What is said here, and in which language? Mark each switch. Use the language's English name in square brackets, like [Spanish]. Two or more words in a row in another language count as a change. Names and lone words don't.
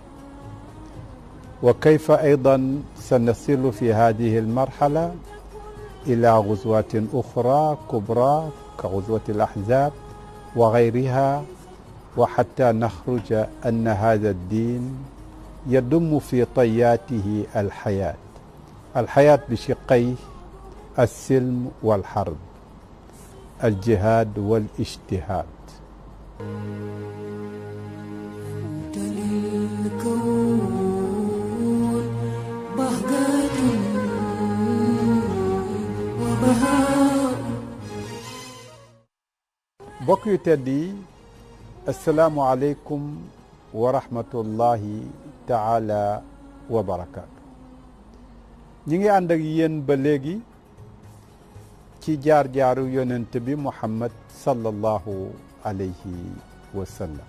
[Arabic] وكيف أيضا سنصل في هذه المرحلة إلى غزوات أخرى كبرى كغزوة الأحزاب وغيرها، وحتى نخرج أن هذا الدين يضم في طياته الحياة بشقيه: السلم والحرب، الجهاد والاجتهاد. أنت للكون بهجة وبهاء. [Wolof] mbokk yu tedd yi, [Arabic] السلام عليكم ورحمة الله تعالى وبركاته. [Wolof] ñi ngi ànd ak yéen ba léegi ci jaar-jaaru yonent bi Muhammad [Arabic] صلى الله عليه وسلم.